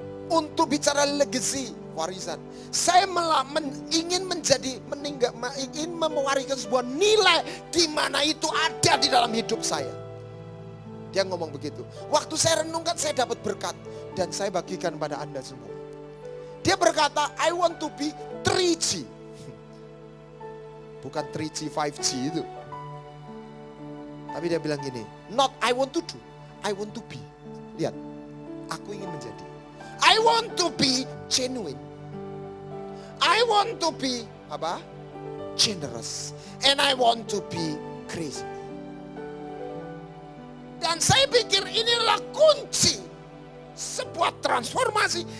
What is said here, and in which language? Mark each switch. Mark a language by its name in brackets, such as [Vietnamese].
[Indonesian] Untuk bicara legacy warisan, saya ingin ingin mewariskan sebuah nilai di mana itu ada di dalam hidup saya. Dia ngomong begitu. Waktu saya renungkan, saya dapat berkat dan saya bagikan pada Anda semua. Dia berkata, [English] I want to be 3G. [Indonesian] Bukan 3G, 5G itu. Tapi dia bilang gini, [English] not I want to do, I want to be. [Indonesian] Lihat, aku ingin menjadi. [English] I want to be genuine. I want to be apa? Generous. And I want to be crazy. [Indonesian] Dan saya pikir inilah kunci sebuah transformasi.